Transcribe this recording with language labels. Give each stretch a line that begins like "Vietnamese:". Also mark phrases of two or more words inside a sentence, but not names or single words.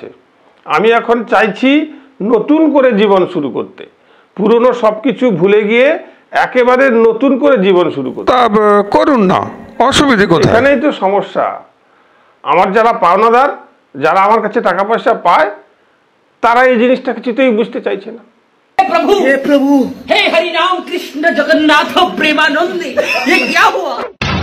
Bangla: আমি এখন চাইছি নতুন করে জীবন শুরু করতে, পুরনো সব কিছু ভুলে গিয়ে একেবারে নতুন করে জীবন শুরু করতে। তা করুন না, অসুবিধে কোথায়? এখানেই তো সমস্যা। আমার যারা পাওনাদার, যারা আমার কাছে টাকা পয়সা পায়, তারা এই জিনিসটা কিছুতেই বুঝতে চাইছে না।
Hindi: हे प्रभु हे हरि राम कृष्ण जगन्नाथ प्रेमानंद, ये क्या हुआ?